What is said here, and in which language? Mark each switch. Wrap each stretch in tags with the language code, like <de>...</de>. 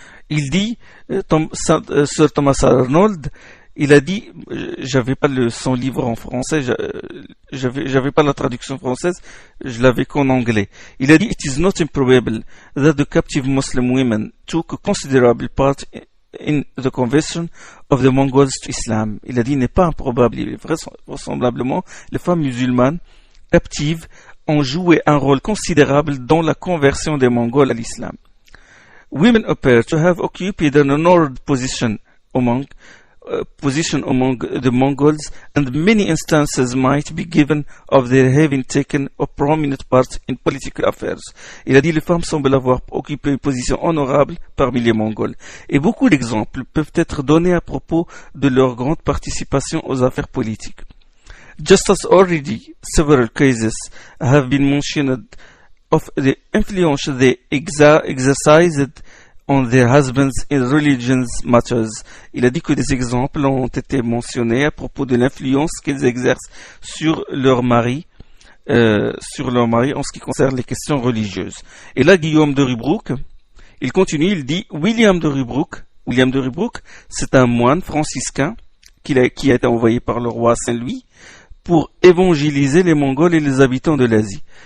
<fr>Il dit, Sir Thomas Arnold, il a dit, j'avais pas son livre en français, j'avais pas la traduction française, je l'avais qu'en anglais. Il a dit,</fr> <en>it is not improbable that the captive Muslim women took a considerable part in the conversion of the Mongols to Islam.</en> <fr>Il a dit, il n'est pas improbable, vraisemblablement, les femmes musulmanes captives ont joué un rôle considérable dans la conversion des Mongols à l'islam.</fr> <en>Women appear to have occupied an honored position among the Mongols, and many instances might be given of their having taken a prominent part in political affairs.</en> <fr>Il a dit, les femmes semblent avoir occupé une position honorable parmi les Mongols. Et beaucoup d'exemples peuvent être donnés à propos de leur grande participation aux affaires politiques.</fr> <en>Just as already several cases have been mentioned of the influence they exercised on their husbands in religious matters.</en> <fr>Il a dit que des exemples ont été mentionnés à propos de l'influence qu'ils exercent sur leur mari en ce qui concerne les questions religieuses. Et là, Guillaume de Rubruck, il continue, il dit, William de Rubruck, c'est un moine franciscain qui a été envoyé par le roi Saint-Louis pour évangéliser les Mongols et les habitants de l'Asie.</fr>